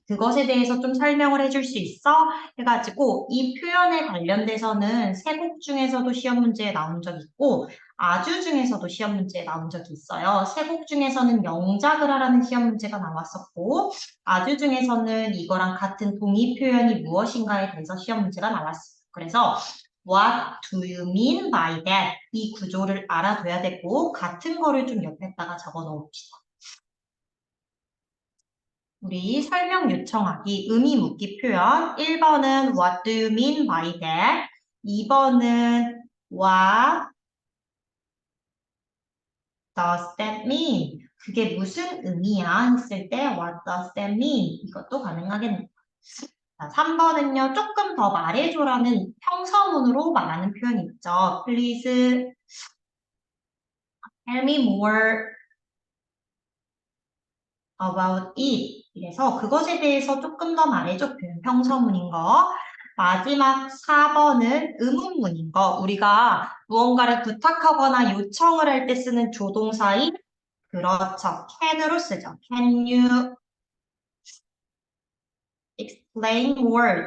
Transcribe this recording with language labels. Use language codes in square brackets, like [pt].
[ko] 그것에 대해서 좀 설명을 해줄 수 있어? 해가지고 이 표현에 관련돼서는 세곡 중에서도 시험 문제에 나온 적 있고 아주 중에서도 시험 문제에 나온 적이 있어요. 세곡 중에서는 영작을 하라는 시험 문제가 나왔었고 아주 중에서는 이거랑 같은 동의 표현이 무엇인가에 대해서 시험 문제가 나왔어요. 그래서 [en] What do you mean by that? [ko] 이 구조를 알아둬야 되고 같은 거를 좀 옆에다가 적어 놓읍시다. 우리 설명 요청하기, 의미 묻기 표현. [en] 1번은 What do you mean by that? 2번은 What does that mean? [ko] 그게 무슨 의미야? 했을 때 [en] What does that mean? [ko] 이것도 가능하겠네요. 자, 3번은요. 조금 더 말해줘라는 평서문으로 말하는 표현이 있죠. [en] Please tell me more about it. [ko] 그래서 그것에 대해서 조금 더 말해줘. 평서문인 거. 마지막 4번은 의문문인 거. 우리가 무언가를 부탁하거나 요청을 할 때 쓰는 조동사인 그렇죠. can으로 쓰죠. [en] Can you explain more?